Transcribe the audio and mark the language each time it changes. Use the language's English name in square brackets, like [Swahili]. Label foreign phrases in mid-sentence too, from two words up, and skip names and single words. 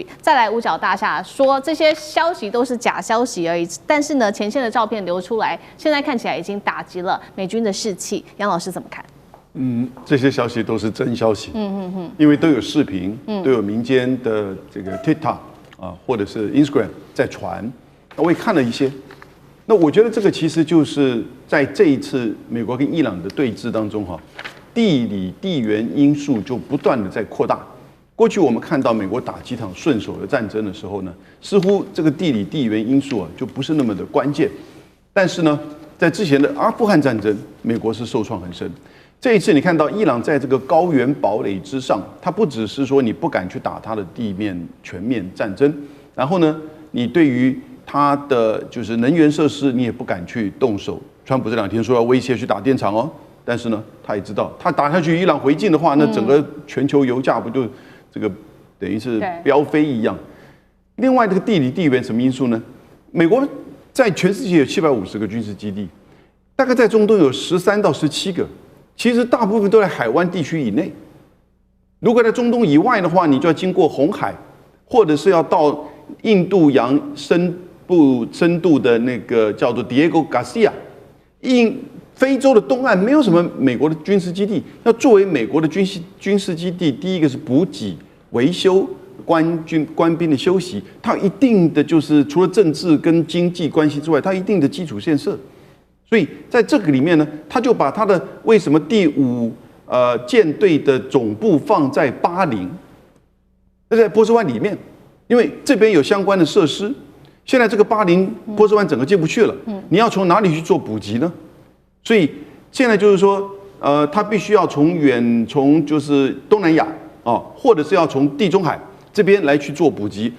[Chinese] 再來五角大廈說這些消息都是假消息而已，但是呢，前線的照片流出來，現在看起來已經打擊了美軍的士氣。楊老師怎麼看？這些消息都是真消息。因為都有視頻，都有民間的這個 TikTok 啊，或者是 Instagram 在傳。我也看了一些。那我覺得這個其實就是在這一次美國跟伊朗的對峙當中地理地緣因素就不斷的在擴大。過去我們看到美國打幾場順手的戰爭的時候呢，似乎這個地理地緣因素就不是那麼的關鍵。但是呢，在之前的阿富汗戰爭，美國是受創很深。這一次你看到伊朗在這個高原堡壘之上，它不只是說你不敢去打它的地面全面戰爭，然後呢，你對於它的就是能源設施你也不敢去動手。川普這2天說要威脅去打電廠哦。但是呢，他也知道，他打下去，伊朗回敬的話，那整個全球油價不就這個等於是飆飛一樣？另外，這個地理地緣什麼因素呢？美國在全世界有750個軍事基地，大概在中東有13到17個，其實大部分都在海灣地區以內。如果在中東以外的話，你就要經過紅海，或者是要到印度洋深度的那個叫做 Diego Garcia 非洲的東岸沒有什麼美國的軍事基地。要作為美國的軍事基地，第一個是補給、維修、官兵的休息，它有一定的就是除了政治跟經濟關係之外，它有一定的基礎建設。所以在這個裡面呢，他就把他的為什麼第5艦隊的總部放在巴林，在波斯灣裡面，因為這邊有相關的設施。現在這個巴林波斯灣整個進不去了，你要從哪裡去做補給呢？所以現在就是說，他必須要從就是東南亞啊，或者是要從地中海這邊來去做補給。